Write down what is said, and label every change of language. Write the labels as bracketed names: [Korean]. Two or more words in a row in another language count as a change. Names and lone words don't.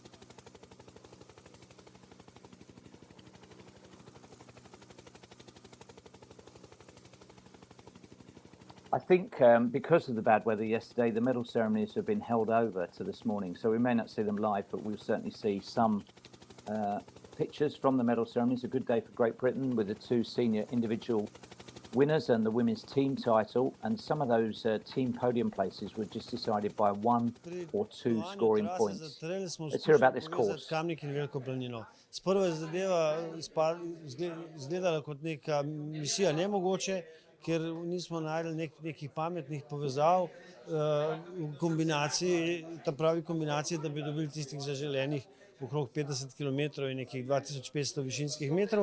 [English] I think because of the bad weather yesterday, the medal ceremonies have been held over to this morning, so we may not see them live, but we'll certainly see some pictures from the medal ceremonies. A good day for Great Britain with the 2 senior individual winners and the women's team title, and some of those team podium places were just decided by 1 or 2 scoring points. Let's hear about this course. [Slovenian] Kamnik in Veliko planino. Sprva je zadeva izgledala kot neka misija nemogoče, ker nismo našli nekih pametnih povezav v kombinaciji, ta pravi kombinaciji, da bi dobili tistih zaželenih okrog 50 km in nekih 2500 višinskih metrov.